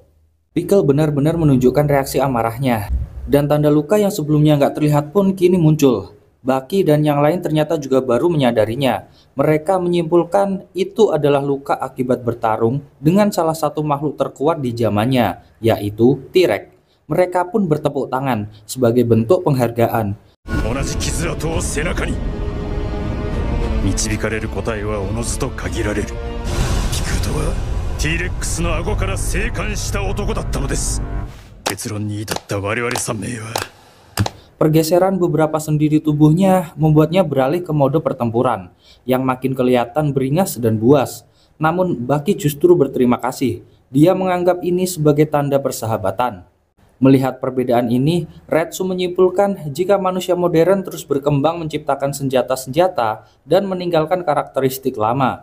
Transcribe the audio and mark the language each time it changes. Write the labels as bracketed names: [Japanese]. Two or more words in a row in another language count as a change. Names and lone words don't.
[Indonesian] Pickle benar-benar menunjukkan reaksi amarahnya, dan tanda luka yang sebelumnya nggak terlihat pun kini muncul. Baki dan yang lain ternyata juga baru menyadarinya. Mereka menyimpulkan itu adalah luka akibat bertarung dengan salah satu makhluk terkuat di zamannya, yaitu T-Rex. Mereka pun bertepuk tangan sebagai bentuk penghargaan. [Japanese] 同じ傷跡を背中に導かれる答えはおのずと限られる。ピクルとは T-Rex の顎から生還した男だったのです。結論に至った我々3名は [Indonesian] Pergeseran beberapa sendi di tubuhnya membuatnya beralih ke mode pertempuran yang makin kelihatan beringas dan buas. Namun Baki justru berterima kasih. Dia menganggap ini sebagai tanda persahabatan. Melihat perbedaan ini, Retsu menyimpulkan jika manusia modern terus berkembang menciptakan senjata-senjata dan meninggalkan karakteristik lama.